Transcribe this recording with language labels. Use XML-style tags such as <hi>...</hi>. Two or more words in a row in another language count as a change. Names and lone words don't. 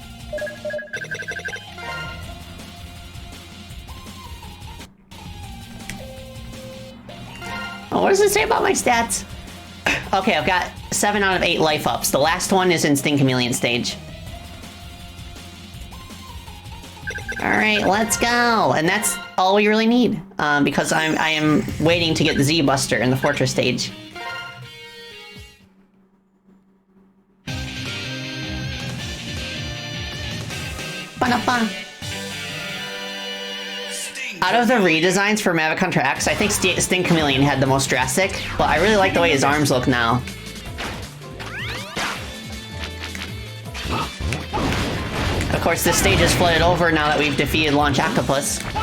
<en>Oh, what does it say about my stats? Okay, I've got 7 out of 8 life ups. The last one is in Sting Chameleon stage. Alright, let's go! And that's all we really need, because I am waiting to get the Z-Buster in the Fortress stage. Ba-da-ba. Out of the redesigns for Maverick Hunter X, I think Sting Chameleon had the most drastic, but I really like the way his arms look now. Of course, this stage is flooded over now that we've defeated Launch Octopus.</en>